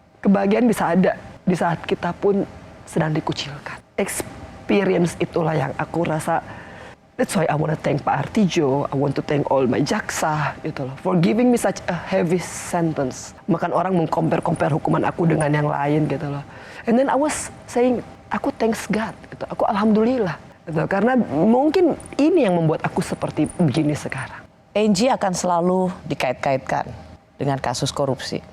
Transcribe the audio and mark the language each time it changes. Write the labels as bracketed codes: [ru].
[id] Kebahagiaan bisa ada di saat kita pun sedang dikucilkan. Experience itulah yang aku rasa. [en] That's why I want to thank Pak Artijo, I want to thank all my jaksa gitu loh, for giving me such a heavy sentence. [id] Makan orang mengcompare hukuman aku dengan yang lain gitu loh. [en] And then I was saying, [id] aku [en] thanks God [id] gitu, aku alhamdulillah gitu. Karena mungkin ini yang membuat aku seperti begini sekarang. Angie akan selalu dikait-kaitkan dengan kasus korupsi.